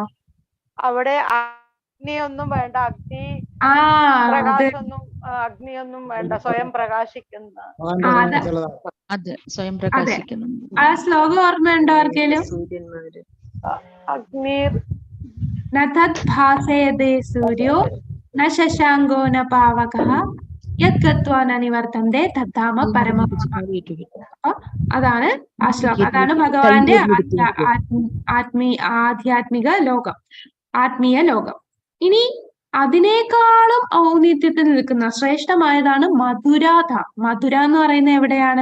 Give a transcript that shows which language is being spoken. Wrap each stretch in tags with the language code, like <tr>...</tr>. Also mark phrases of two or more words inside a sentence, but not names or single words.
<ml>അവിടെ അഗ്നിയൊന്നും വേണ്ട, അഗ്നിയൊന്നും വേണ്ട, സ്വയം പ്രകാശിക്കുന്ന. അത് സ്വയം പ്രകാശിക്കുന്നു. ആ ശ്ലോകം ഓർമ്മയുണ്ടോ ആർക്കേലും? അഗ്നിർ</ml> <sa>നതത് ഭാസയതേ സൂര്യോ ന ശശാങ്കോ ന പാവകഃ യത്കത്വാ ന നിവർത്തന്തേ തദ്ധാമ പരമ.</sa> <ml>അതാണ് ആ ശ്ലോകം. അതാണ് ഭഗവാന്റെ ആധ്യാത്മിക ലോകം, ആത്മീയ ലോകം. ഇനി അതിനേക്കാളും ഔന്നിത്യത്തിൽ നിൽക്കുന്ന ശ്രേഷ്ഠമായതാണ് മധുരാധാം. മധുര എന്ന് പറയുന്നത് എവിടെയാണ്?</ml>